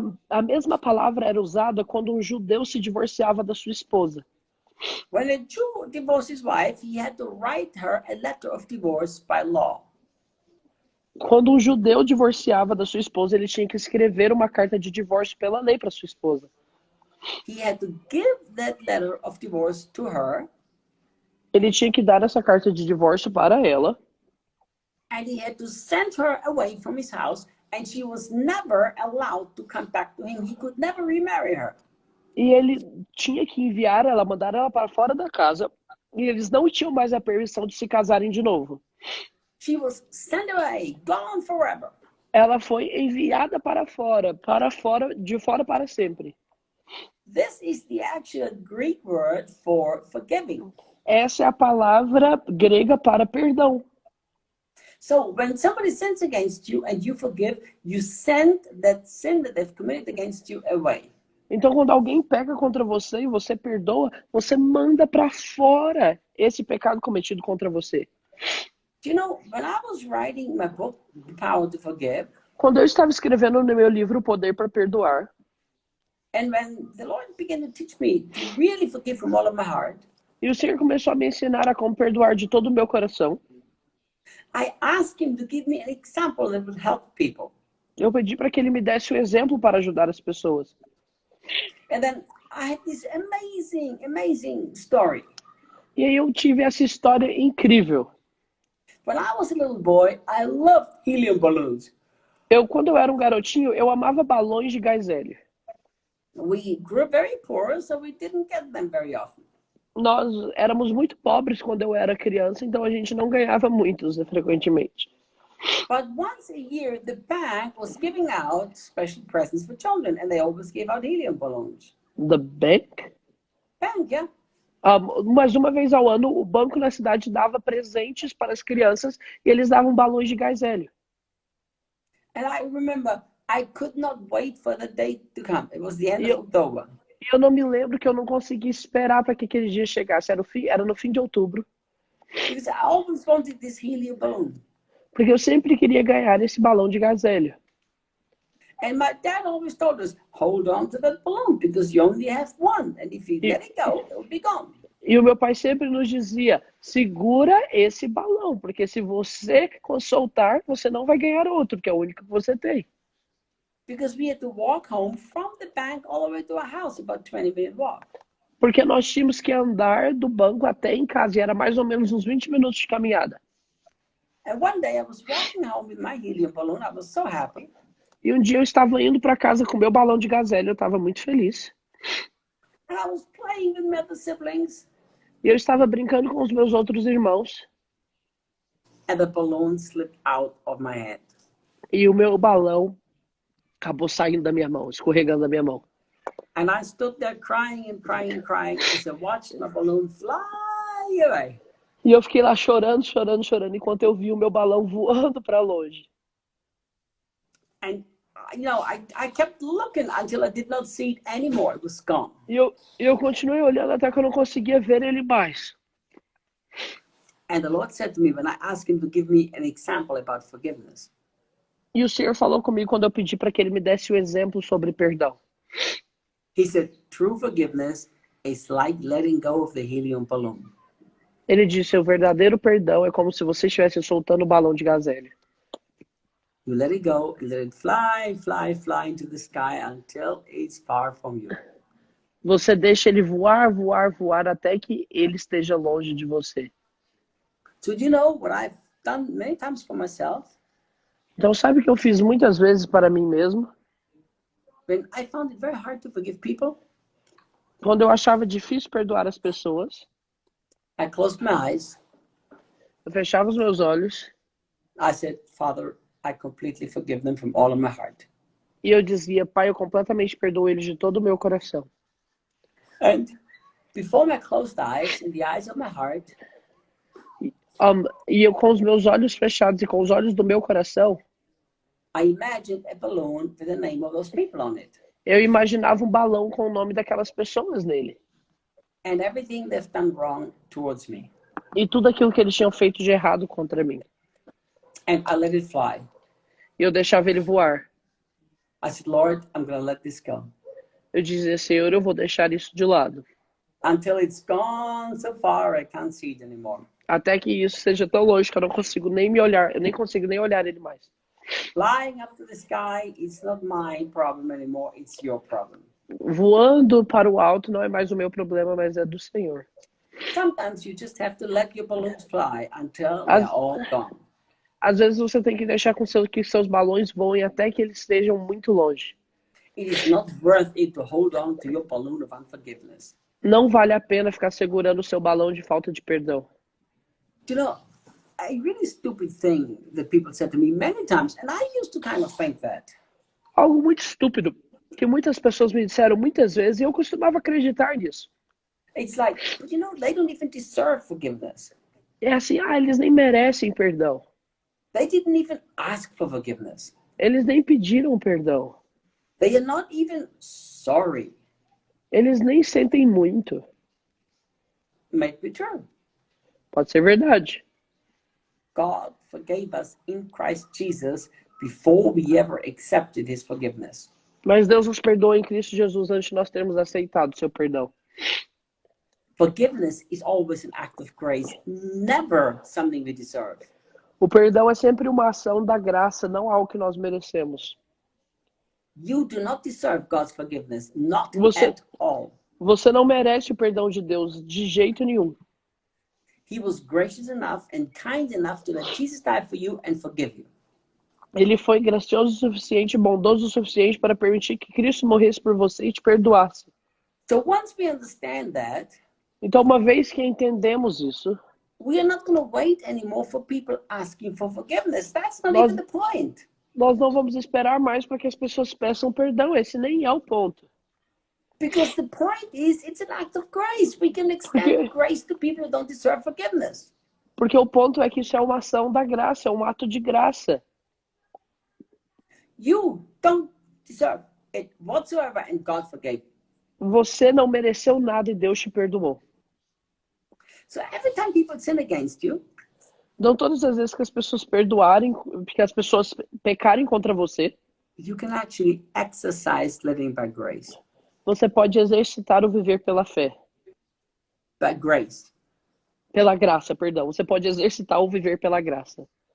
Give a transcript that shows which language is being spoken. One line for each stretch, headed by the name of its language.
Portuguese: A mesma palavra era usada quando um judeu se divorciava da sua esposa.
English: When a Jew divorced his wife, he had to write her a letter of divorce by law.
Portuguese: Quando um judeu divorciava da sua esposa, ele tinha que escrever uma carta de divórcio pela lei para sua esposa.
English: He had to give that letter of divorce to her,
Portuguese: Ele tinha que dar essa carta de divórcio para ela.
English: and he had to send her away from his house, and she was never allowed to come back to him. He could never remarry her.
Portuguese: E ele tinha que enviar ela, mandar ela para fora da casa. E eles não tinham mais a permissão de se casarem de novo.
English: She was sent away, gone forever.
Portuguese: Ela foi enviada para fora, de fora para sempre.
English: This is the actual Greek word for forgiving.
Portuguese: Essa é a palavra grega para perdão.
English: So when somebody sins against you and you forgive, you send that sin that they've committed against you away.
Portuguese: Então, quando alguém peca contra você e você perdoa, você manda para fora esse pecado cometido contra você.
English: Do you know, when I was writing my book, The Power to Forgive,
Portuguese: Quando eu estava escrevendo no meu livro O Poder para Perdoar,
English: and when the Lord began to teach me to really forgive from all of my heart,
Portuguese: e o Senhor começou a me ensinar a como perdoar de todo o meu coração,
English: I asked him to give me an example that would help people.
Portuguese: eu pedi para que ele me desse um exemplo para ajudar as pessoas.
English: And then I had this amazing story.
Portuguese: E aí eu tive essa história incrível.
English: When I was a little boy, I loved helium balloons.
Portuguese: Quando eu era um garotinho, eu amava balões de gás hélio.
English: We grew up very poor, so we didn't get them very often.
Portuguese: Nós éramos muito pobres quando eu era criança, então a gente não ganhava muitos frequentemente.
English: But once a year, the bank was giving out special presents for children, and they always gave out helium balloons. The bank? Bank, yeah.
Portuguese: Mas uma vez ao ano, o banco na cidade dava presentes para as crianças e eles davam balões de gás hélio.
English: And I remember I could not wait for the date to come. It was the end of October.
Portuguese: E eu não me lembro que eu não conseguia esperar para que aquele dia chegasse. Era no fim de outubro.
English: Because I always wanted this helium balloon.
Portuguese: Porque eu sempre queria ganhar esse balão de gás hélio.
English: And my dad always told us, hold on to that balloon because you only have one. And if you let it go, it will be gone.
Portuguese: E o meu pai sempre nos dizia, segura esse balão, porque se você soltar, você não vai ganhar outro, que é o único que você tem.
English: Because we had to walk home from the bank all the way to our house, about 20-minute walk.
Portuguese: Porque nós tínhamos que andar do banco até em casa, e era mais ou menos uns 20 minutos de caminhada.
English: And one day I was walking home with my helium balloon. I was so happy.
Portuguese: E um dia eu estava indo para casa com meu balão de gás hélio, eu estava muito feliz.
English: And I was playing with my other siblings.
Portuguese: E eu estava brincando com os meus outros irmãos.
English: And the balloon slipped out of my hand.
Portuguese: E o meu balão acabou saindo da minha mão, escorregando da minha mão.
English: And I stood there crying and crying and crying as I watched my balloon fly away.
Portuguese: E eu fiquei lá chorando, enquanto eu vi o meu balão voando para longe.
English: And, you know, I kept looking until I did not see it anymore. It was gone.
Portuguese: E eu continuei olhando até que eu não conseguia ver ele mais.
English: And the Lord said to me when I asked him to give me an example about forgiveness.
Portuguese: E o Senhor falou comigo quando eu pedi para que ele me desse o exemplo sobre perdão.
English: He said, true forgiveness is like letting go of the helium balloon.
Portuguese: Ele disse, o verdadeiro perdão é como se você estivesse soltando o balão de gás hélio.
English: You let it go, and let it fly, fly, fly into the sky until it's far from you.
Portuguese: Você deixa ele voar, voar, voar até que ele esteja longe de você.
English: So do you know what I've done many times for myself?
Portuguese: Então sabe o que eu fiz muitas vezes para mim mesmo?
English: When I found it very hard to forgive people,
Portuguese: Quando eu achava difícil perdoar as pessoas,
English: I closed my eyes.
Portuguese: eu fechava os meus olhos
English: I said, Father, I completely forgive them from all of my heart.
Portuguese: e eu dizia, Pai, eu completamente perdoo eles de todo o meu coração.
English: And before my closed eyes, in the eyes of my heart,
Portuguese: E eu com os meus olhos fechados e com os olhos do meu coração,
English: I imagined a balloon with the name of those people on it.
Portuguese: eu imaginava um balão com o nome daquelas pessoas nele.
English: And everything they've done wrong towards me.
Portuguese: E tudo aquilo que eles tinham feito de errado contra mim.
English: And I let it fly.
Portuguese: E eu deixava ele voar.
English: I said, Lord, I'm going to let this go.
Portuguese: Eu dizia, Senhor, eu vou deixar isso de lado.
English: Until it's gone so far, I can't see it anymore.
Portuguese: Até que isso seja tão longe que eu não consigo nem me olhar, eu nem consigo nem olhar ele mais.
English: Flying up to the sky, it's not my problem anymore, it's your problem.
Portuguese: Voando para o alto não é mais o meu problema, mas é do Senhor.
English: Sometimes you just have to let your balloons fly until they're all gone.
Portuguese: Às vezes você tem que deixar que seus balões voem até que eles estejam muito longe.
English: It is not worth it to hold on to your balloon of unforgiveness.
Portuguese: Não vale a pena ficar segurando o seu balão de falta de perdão.
English: You know, a really stupid thing that people said to me many times, and I used to kind of think that.
Portuguese: Algo muito estúpido que muitas pessoas me disseram muitas vezes e eu costumava acreditar nisso.
English: It's like, but you know, they don't even deserve forgiveness.
Portuguese: É assim, eles nem merecem perdão.
English: They didn't even ask for forgiveness.
Portuguese: Eles nem pediram perdão.
English: They are not even sorry.
Portuguese: Eles nem sentem muito.
English: May be true.
Portuguese: Pode ser verdade.
English: God forgave us in Christ Jesus before we ever accepted his forgiveness.
Portuguese: Mas Deus nos perdoa em Cristo Jesus antes de nós termos aceitado o seu perdão.
English: Forgiveness is always an act of grace, never something we deserve.
Portuguese: O perdão é sempre uma ação da graça, não algo que nós merecemos.
English: You do not deserve God's forgiveness, not
Portuguese: Você-
English: at all.
Portuguese: Você não merece o perdão de Deus de jeito nenhum.
English: He was gracious enough and kind enough to let Jesus die for you and forgive you.
Portuguese: Ele foi gracioso o suficiente, bondoso o suficiente para permitir que Cristo morresse por você e te perdoasse.
English: So once we understand that,
Portuguese: Então, uma vez que entendemos isso,
English: we are not going to wait anymore for people asking for forgiveness. That's not
Portuguese: Nós-
English: even the point.
Portuguese: nós não vamos esperar mais para que as pessoas peçam perdão. Esse nem é o ponto.
English: Because the point is, it's an act of grace. We can extend grace to people who don't deserve forgiveness.
Portuguese: Porque o ponto é que isso é uma ação da graça, é um ato de graça.
English: You don't deserve it whatsoever, and God forgave you.
Portuguese: Você não mereceu nada e Deus te perdoou.
English: So every time people sin against you,
Portuguese: Então, todas as vezes que as pessoas perdoarem, que as pessoas pecarem contra você,
English: you can actually exercise living by grace.
Portuguese: você pode exercitar o viver pela fé.
English: By grace.
Portuguese: Pela graça, perdão. Você pode exercitar o viver pela graça.